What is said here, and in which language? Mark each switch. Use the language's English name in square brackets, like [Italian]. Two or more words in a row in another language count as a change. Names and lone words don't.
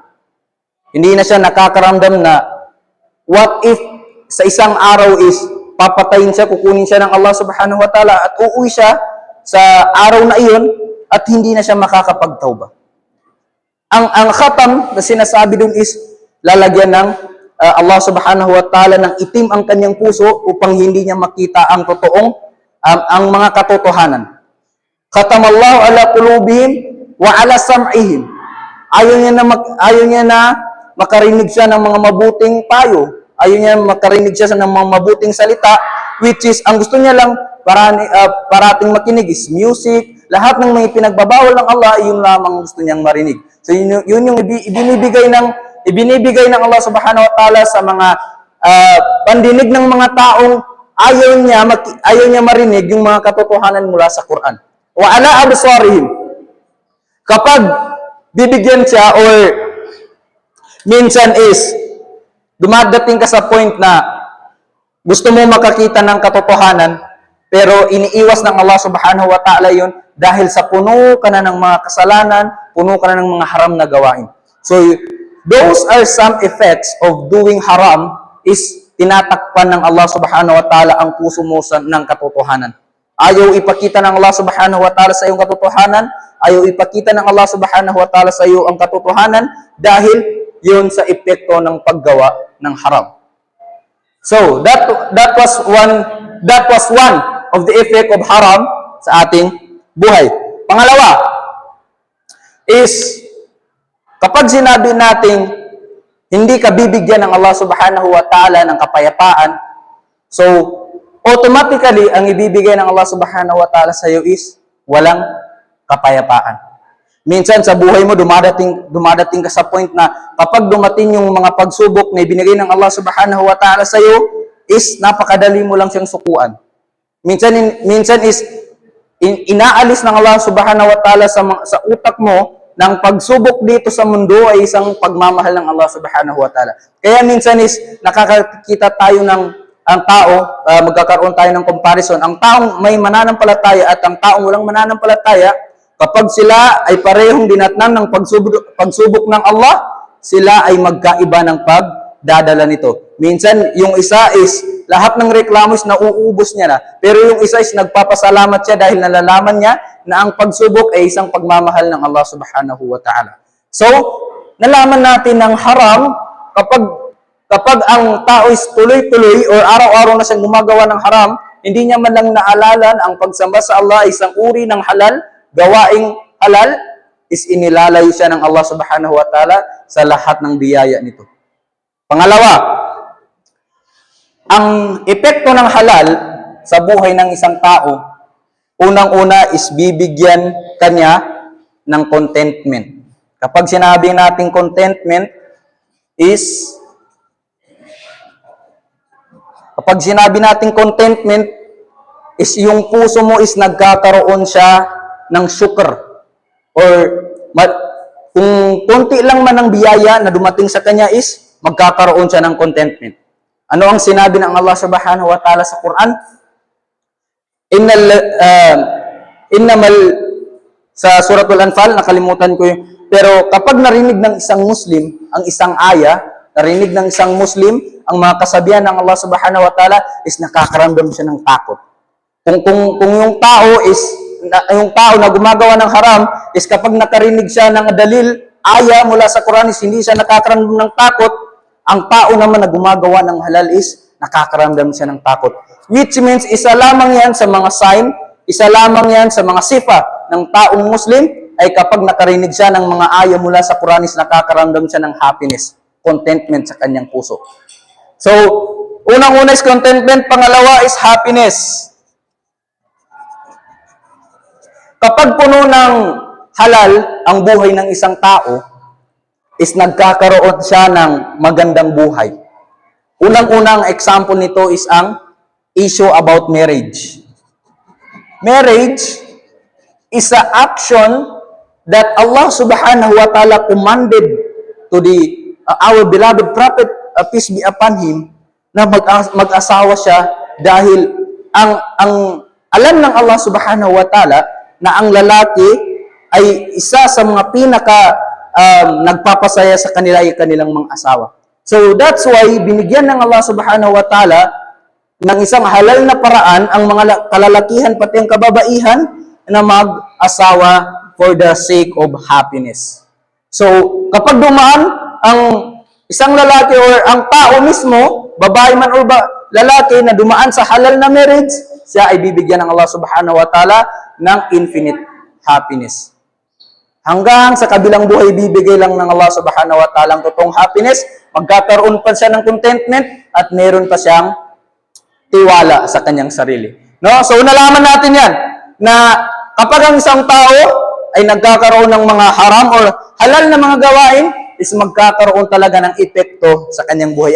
[Filipino] Hindi na siya nakakaramdam na [English] what if [Filipino] sa isang araw is papatayin siya, kukunin siya ng [Arabic] الله سبحانه وتعالى [Filipino] at uuwi siya sa araw na iyon at hindi na siya makakapagtawba. Ang khatam na sinasabi dun is lalagyan ng [Arabic] الله سبحانه وتعالى [Filipino] ng itim ang kanyang puso upang hindi niya makita ang totoong ang mga katotohanan. [Arabic] ختم الله على قلوبهم وعلى سمعهم. [Filipino] Ayaw niya na makarinig siya ng mga mabuting payo. Ayaw niya makarinig siya ng mga mabuting salita, [English] which is, [Filipino] ang gusto niya lang parating makinig is music. Lahat ng may pinagbabawal ng Allah, yun lamang gusto niyang marinig. So yun yung ibinibigay ng [Arabic] الله سبحانه وتعالى [Filipino] sa mga pandinig ng mga taong ayaw niya marinig yung mga katotohanan mula sa Quran. [Arabic] وعلى أبصارهم. [Filipino] Kapag bibigyan siya or minsan is dumadating ka sa point na gusto mo makakita ng katotohanan pero iniiwas ng [Arabic] الله سبحانه وتعالى [Filipino] yun dahil sa puno ka na ng mga kasalanan, puno ka na ng mga haram na gawain. [English] So, those are some effects of doing haram [Filipino] is tinatakpan ng [Arabic] الله سبحانه وتعالى [Filipino] ang puso mo ng katotohanan. Ayaw ipakita ng [Arabic] الله سبحانه وتعالى [Filipino] sa iyong katotohanan, ayaw ipakita ng [Arabic] الله سبحانه وتعالى [Filipino] sa iyo ang katotohanan dahil yun sa epekto ng paggawa ng haram. [English] So, that was one of the effect of haram [Filipino] sa ating buhay. Pangalawa is kapag sinabi nating hindi ka bibigyan ng [Arabic] الله سبحانه وتعالى [Filipino] ng kapayapaan, so automatically ang ibibigay ng [Arabic] الله سبحانه وتعالى [Filipino] sa iyo is walang kapayapaan. Minsan sa buhay mo dumadating ka sa point na kapag dumating yung mga pagsubok na ibinigay ng [Arabic] الله سبحانه وتعالى [Filipino] sa iyo is napakadali mo lang siyang sukuan. Minsan is inaalis ng [Arabic] الله سبحانه وتعالى [Filipino] sa utak mo ng pagsubok dito sa mundo ay isang pagmamahal ng [Arabic] الله سبحانه وتعالى. [Filipino] Kaya minsan is nakakakita tayo ng ang tao, magkakaroon tayo ng comparison. Ang taong may mananampalataya at ang taong walang mananampalataya, kapag sila ay parehong dinatnan ng pagsubok ng Allah, sila ay magkaiba ng pagdadala nito. Minsan, yung isa is lahat ng reklamo is nauubos niya na. Pero yung isa is nagpapasalamat siya dahil nalalaman niya na ang pagsubok ay isang pagmamahal ng [Arabic] الله سبحانه وتعالى. [Filipino] So, nalaman natin ng haram kapag ang tao is tuloy-tuloy or araw-araw na siyang gumagawa ng haram, hindi niya man lang naalalan ang pagsamba sa Allah ay isang uri ng halal, gawaing halal, is inilalayo siya ng [Arabic] الله سبحانه وتعالى [Filipino] sa lahat ng biyaya nito. Pangalawa, ang epekto ng halal sa buhay ng isang tao, unang-una is bibigyan kanya ng contentment. Kapag sinabi natin contentment is yung puso mo is nagkakaroon siya ng syukur. Or kung konti lang man ang biyaya na dumating sa kanya is magkakaroon siya ng contentment. Ano ang sinabi ng [Arabic] الله سبحانه وتعالى [Filipino] sa Quran? Sa Suratul Anfal, nakalimutan ko yun. Pero kapag narinig ng isang Muslim, ang isang narinig ng isang Muslim, ang mga kasabihan ng [Arabic] الله سبحانه وتعالى [Filipino] is nakakaramdam siya ng takot. Kung yung tao is yung tao na gumagawa ng haram is kapag nakarinig siya ng dalil, aya mula sa Quran is hindi siya nakakaramdam ng takot. Ang tao naman na gumagawa ng halal is nakakaramdam siya ng takot. [English] Which means, [Filipino] isa lamang yan sa mga sign, isa lamang yan sa mga sifa ng taong Muslim ay kapag nakarinig siya ng mga aya mula sa Quran is nakakaramdam siya ng [English] happiness, contentment [Filipino] sa kanyang puso. So, unang-una is contentment, pangalawa is happiness. Kapag puno ng halal ang buhay ng isang tao, is nagkakaroon siya ng magandang buhay. Unang-unang example nito is ang [English] issue about marriage. Marriage is an action that [Arabic] الله سبحانه وتعالى [English] commanded to our beloved prophet, peace be upon him, [Filipino] na mag-asawa siya dahil ang alam ng [Arabic] الله سبحانه وتعالى [Filipino] na ang lalaki ay isa sa mga nagpapasaya sa kanila ay kanilang mga asawa. [English] So that's why [Filipino] binigyan ng [Arabic] الله سبحانه وتعالى [Filipino] ng isang halal na paraan ang mga kalalakihan pati ang kababaihan na mag-asawa [English] for the sake of happiness. [Filipino] So kapag dumaan ang isang lalaki or ang tao mismo, babae man o lalaki na dumaan sa halal na marriage, siya ay bibigyan ng [Arabic] الله سبحانه وتعالى [Filipino] ng [English] infinite happiness. [Filipino] Hanggang sa kabilang buhay, bibigay lang ng [Arabic] الله سبحانه وتعالى [Filipino] ang totoong happiness, magkakaroon pa siya ng contentment, at meron pa siyang tiwala sa kanyang sarili. No? So, nalaman natin yan, na kapag ang isang tao ay nagkakaroon ng mga haram or halal na mga gawain, is magkakaroon talaga ng epekto sa kanyang buhay.